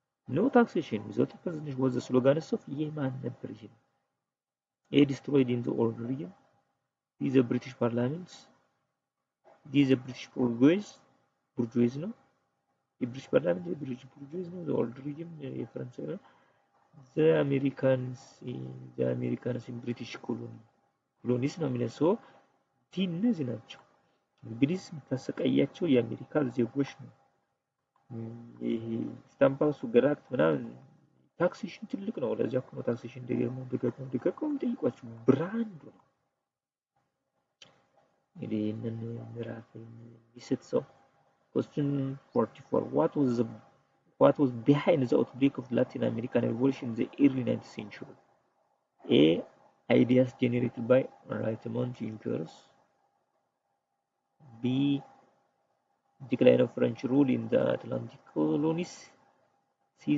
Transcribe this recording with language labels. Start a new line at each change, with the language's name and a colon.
English: No taxation without opposition was the slogan of
Amharic: የማን ነበር?
English: ይሄ A. Destroyed in the old regime. B. The British Parliament. D. The British bourgeoisie
Amharic: ነው። የብሪቲሽ ፓርላሜንት የብሪቲሽ bourgeoisie ነው።
English: the old regime
Amharic: የፈረንሳይ ነው።
English: the Americans in British colonies
Amharic: ነው የሚለው ሰው እነዚህ ናቸው። እንግሊዝ የምታሰቃያቸው የአሜሪካ ዜጎች ነው። ይሄ ስታምፓሱ ገራክት ምናምን ታክሴሽን ትልቅ ነው። ለዚያ እኮ ነው ታክሴሽን ደጋግሞ ጠይቋቸው ብራንዱ ነው። እንግዲህ ይህንን ምዕራፍ የሚስት ሰው
English: Question 44. What was behind the outbreak of Latin American Revolution in the early 19th century? A. Ideas generated by Enlightenment thinkers. B. Decline of French rule in the Atlantic colonies. C.